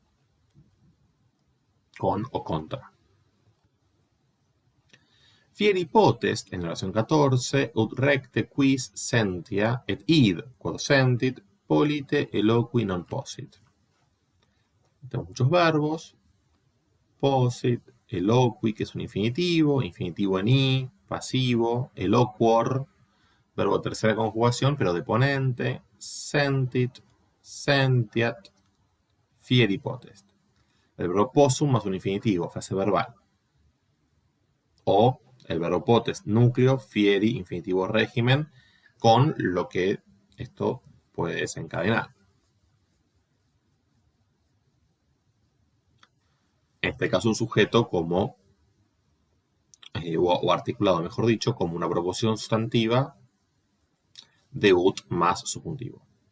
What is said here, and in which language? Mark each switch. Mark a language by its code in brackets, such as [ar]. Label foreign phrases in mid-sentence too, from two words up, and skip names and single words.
[es] Con o contra. [la] Fieri potest, [es] en la oración 14, [la] ut recte quis sentia et id, quod sentit, polite eloqui non posit. [es] Tenemos muchos verbos. [la] Posit, eloqui, [es] que es un infinitivo en i, pasivo, eloquor, verbo de tercera conjugación, pero deponente, [la] sentit, sentiat, fieri potest. [es] El verbo possum más un infinitivo, frase verbal. O el verbo potest, núcleo, fieri, infinitivo régimen, con lo que esto puede desencadenar. En este caso, un sujeto como, o articulado, mejor dicho, como una proposición sustantiva de ut más subjuntivo.